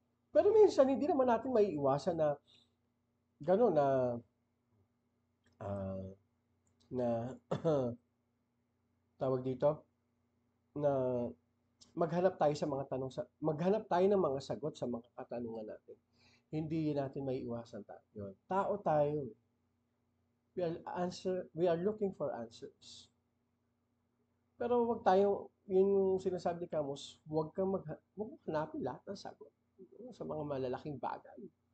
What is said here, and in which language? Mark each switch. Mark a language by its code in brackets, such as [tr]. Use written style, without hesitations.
[tl] Pero minsan, hindi naman natin maiiwasan na gano'n na tawag dito, na maghanap tayo ng mga sagot sa mga katanungan natin. Hindi natin maiiwasan tayo. Tao tayo. [en] We are looking for answers. [tl] Pero wag tayo, yun yung sinasabi ni Camus, wag mong hanapin lahat ng sagot sa mga malalaking bagay.